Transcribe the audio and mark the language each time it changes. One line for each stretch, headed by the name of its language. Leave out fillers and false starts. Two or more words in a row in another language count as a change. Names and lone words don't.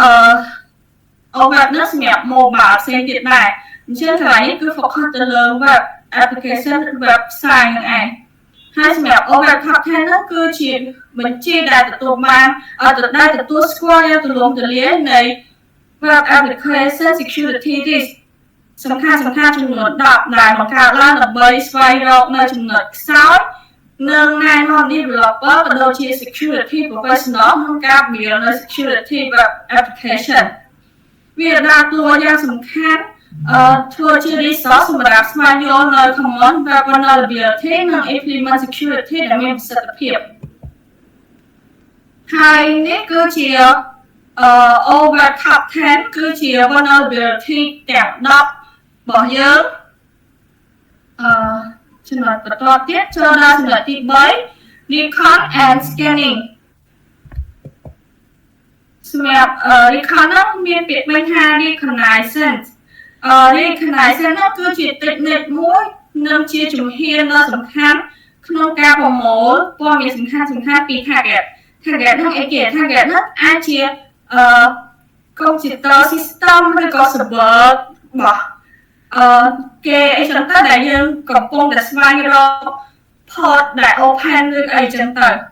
Khmer: នោះសម្រាប់ mobile ផ្សេងទៀតដែរអញ្ចឹងកន្លែងនេះគឺ focus ទៅលើ
English: web application website
Khmer: ហ្នឹងឯងហើយសម្រាប់ OWeb Top 10 ហ្នឹងគឺជា បញ្ជីដែលទទួលបានដែលទទួលស្គាល់យ៉ាងទូលំទូលាយនៃ
English: web application security risk
Khmer: សំ ខាន់ចំនួន10ដែលបង្កើតឡើងដើម្បីស្វែងរកនៅចំណុចខ្សោយនិងណែនាំ developer ក៏ដូចជា
English: security professional
Khmer: ក្នុងការពង្រឹងនៅ
English: security web application
Khmer: វាដើរតួយ៉ាងសំខាន់ធ្វើជា resource សម្រាប់ស្វែងយល់នៅ
English: common web vulnerability
Khmer: និង
English: implement security
Khmer: ដែលមានប្រសិទ្ធភាព ហើយនេះគឺជាOWeb Top 10គឺជា vulnerability ទាំង10របស់យើងចំណុចបន្តទៀតចូលដល់ចំណុចទី3
English: recon and scanning
Khmer: សម្រាប់ recon នោះមានពាក្យពេចន៍ថា
English: reconnaissance reconnaissance
Khmer: នោះគឺជា technique មួយនិងជាជំហានដ៏សំខាន់ក្នុងការប្រមូលព័ត៌មានសំខាន់ពី target នោះអីគេ target នោះអាចជា
English: computer system
Khmer: ឬក៏ server របស់គេអីចឹងទៅដែលយើងកំពុងតែស្វែងរក port ដែល open ឬអីចឹងទៅ